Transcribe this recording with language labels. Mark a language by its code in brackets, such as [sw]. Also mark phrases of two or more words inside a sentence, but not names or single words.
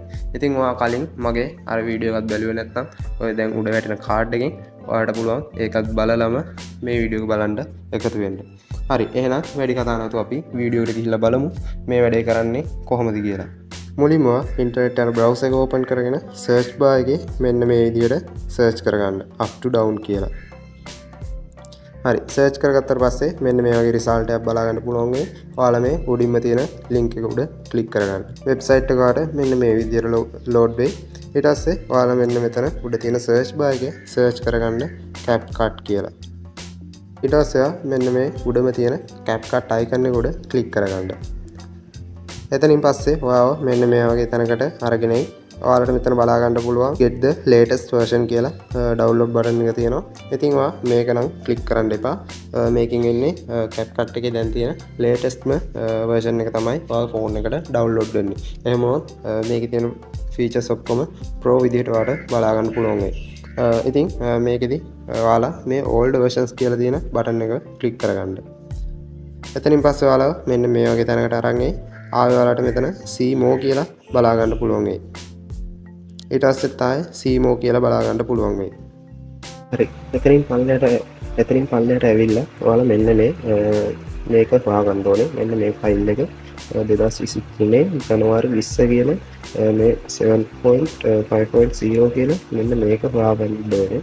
[si] ඉතින් ඔයා කලින් මගේ අර වීඩියෝ එකක් බැලුවේ නැත්නම් ඔය දැන් උඩ වැටෙන කාඩ් එකෙන් ඔයාලට පුළුවන් ඒකත් බලලම මේ වීඩියෝ එක බලන්න එකතු වෙන්න. හරි, එහෙනම් වැඩි කතා නැතුව අපි වීඩියෝ එකට ගිහිල්ලා බලමු මේ වැඩේ කරන්නේ කොහොමද කියලා. මුලින්ම ඉන්ටර්නෙට් යන බ්‍රවුසර් එක ඕපන් කරගෙන සර්ච් බාර් එකේ මෙන්න මේ විදියට සර්ච් කරගන්න [en] up to down [si] කියලා. හරි, සර්ච් කරගත්තට පස්සේ මෙන්න මේ වගේ රිසල්ට් එකක් බලා ගන්න පුළුවන් වෙයි. ඔයාලා මේ උඩින්ම තියෙන ලින්ක් එක උඩ ක්ලික් කරගන්න. වෙබ්සයිට් එකට මෙන්න මේ විදියට ලෝඩ් වෙයි. ඊට පස්සේ ඔයාලා මෙන්න මෙතන උඩ තියෙන සර්ච් බාර් එකේ සර්ච් කරගන්න CapCut කියලා. ඊට පස්සේ මෙන්න මේ උඩම තියෙන CapCut icon එක උඩ ක්ලික් කරගන්න. එතනින් පස්සේ ඔයාව මෙන්න මේ වගේ තැනකට අරගෙනයි ඔයාලට මෙතන බලා ගන්න පුළුවන් [en] get the latest version [si] කියලා [en] download button [si] එක තියෙනවා. ඉතින් ඔයා මේක නම් ක්ලික් කරන්න එපා. මේකෙන් එන්නේ CapCut එකේ දැන් තියෙන [en] latestම version [si] එක තමයි ඔයාගේ phone එකට download වෙන්නේ. එහෙම වුණොත් මේකේ තියෙන features ඔක්කොම pro විදිහට ඔයාලට බලා ගන්න පුළුවන් වෙයි. ඉතින් මේකෙදි ඔයාලා මේ [en] old versions [si] කියලා තියෙන button එක ක්ලික් කරගන්න. එතනින් පස්සේ ඔයාලා මෙන්න මේ වගේ තැනකට අරන් ආයෙ ඔයාලට මෙතන [en] see more [si] කියලා බලා ගන්න පුළුවන් වෙයි. ඊට පස්සේ තමයි [en] see more [si] කියලා බලා ගන්න පුළුවන් වෙයි. හරි, එතනින් පල්ලයට ඇවිල්ලා ඔයාලා මෙන්න මේක හොයාගන්න ඕනේ. මෙන්න මේ ෆයිල් එක 2023 ජනවාරි 20 කියන මේ 7.5.0 කියන මෙන්න මේක හොයාගන්න ඕනේ.